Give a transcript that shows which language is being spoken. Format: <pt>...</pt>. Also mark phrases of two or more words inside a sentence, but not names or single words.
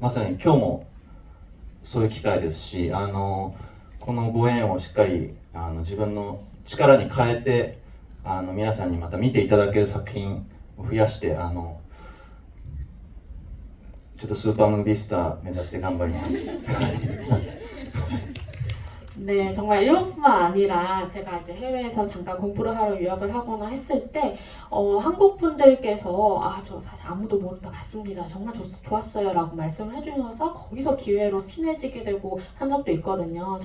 <ja>まさに今日もそういう機会ですし、このご縁をしっかり自分の力に変えて皆さんにまた見ていただける作品を増やしてちょっとスーパームービースター目指して頑張ります。</ja> <ko>네, 정말 일본뿐만 아니라 제가 이제 해외에서 잠깐 공부를 하러 유학을 하거나 했을 때 한국 분들께서 저 사실 아무도 모르다 갔습니다. 정말 좋았어요 라고 말씀을 해주셔서 거기서 기회로 친해지게 되고 한 적도 있거든요.</ko>